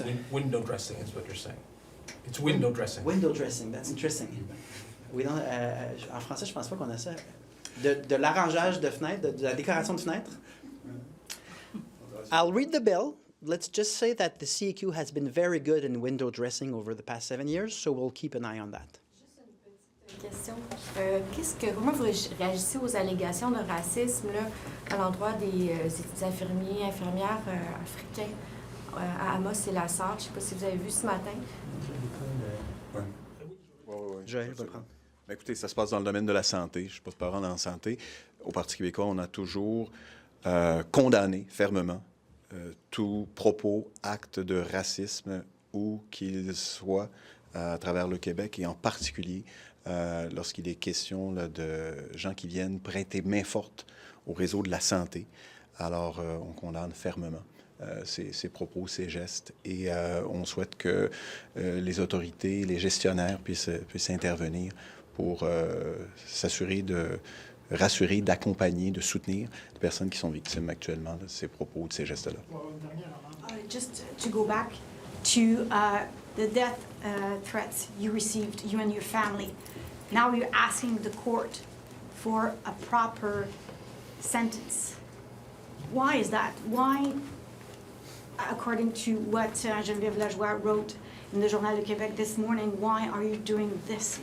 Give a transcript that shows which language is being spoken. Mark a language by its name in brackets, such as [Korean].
[English] window dressing is what you're saying. It's window dressing. Window dressing, that's interesting. [French] Oui, non, en français, je pense pas qu'on a ça. De l'arrangeage de fenêtres, de la décoration de fenêtres. [English] I'll read the bill. Let's just say that the CAQ has been very good in window dressing over the past 7 years, so we'll keep an eye on that. [French] Question. Comment vous réagissez aux allégations de racisme là, à l'endroit des infirmiers, infirmières africains à Amos et la Sarthe? Je ne sais pas si vous avez vu ce matin. Joël va prendre. Bien, écoutez, ça se passe dans le domaine de la santé. Je ne suis pas parent dans la santé. Au Parti québécois, on a toujours condamné fermement tout propos, acte de racisme, où qu'il soit à travers le Québec, et en particulier lorsqu'il est question là, de gens qui viennent prêter main forte au réseau de la santé. Alors, on condamne fermement ces propos, ces gestes, et on souhaite que les autorités, les gestionnaires puissent intervenir pour s'assurer de rassurer, d'accompagner, de soutenir les personnes qui sont victimes actuellement de ces propos, de ces gestes-là. [English] Just to go back to the death threats you received, you and your family. Now you're asking the court for a proper sentence. Why is that? Why, according to what Geneviève Lajoie wrote in the Journal du Québec this morning, why are you doing this?